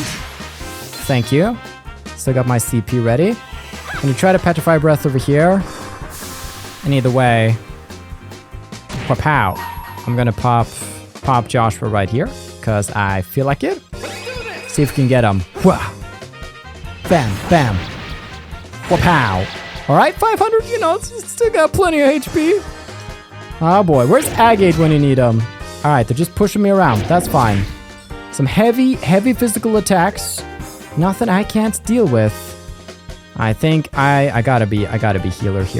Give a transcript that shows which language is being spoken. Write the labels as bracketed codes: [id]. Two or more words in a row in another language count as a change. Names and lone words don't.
[en] Thank you. Still got my CP ready. Can you try to petrify breath over here? And either way... Pow. I'm gonna pop Joshua right here, because I feel like it. See if we can get him. Wah. Bam, bam. Wapow. Alright, 500, you know, it's still got plenty of HP. Oh boy, where's Agate when you need him? Alright, they're just pushing me around. That's fine. Some heavy physical attacks. Nothing I can't deal with. I think I gotta be healer here.